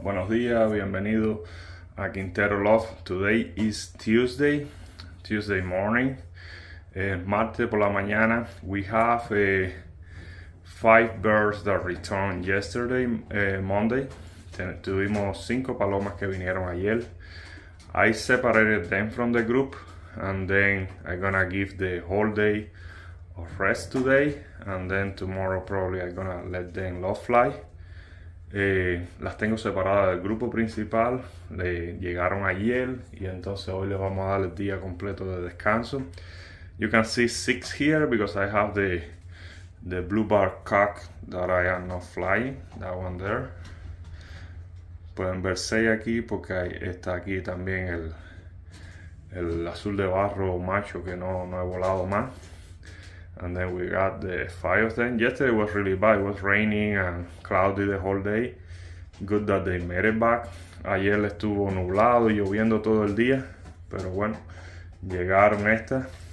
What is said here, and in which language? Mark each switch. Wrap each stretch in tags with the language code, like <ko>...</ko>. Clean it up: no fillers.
<es>Buenos días, bienvenido a Quintero Love.</es> <en>Today is Tuesday morning.</en> <es>Martes por la mañana.</es> <en>We have 5 birds that returned yesterday, Monday.</en> <es>Tuvimos 5 palomas que vinieron ayer.</es> <en>I separated them from the group and then I'm gonna give the whole day of rest today, and then tomorrow probably I'm gonna let them love fly.</en> <es>Las tengo separadas del grupo principal, llegaron ayer y entonces hoy les vamos a dar el día completo de descanso.</es> <en>You can see 6 here because I have the blue bar cock that I am not flying, that one there.</en> <es>Pueden ver 6 aquí porque está aquí también el azul de barro macho que no he volado más.</es> <en>And then we got the 5 of them. Yesterday was really bad. It was raining and cloudy the whole day. Good that they made it back.</en> <es>Ayer estuvo nublado y lloviendo todo el día, pero bueno, llegaron estas.</es>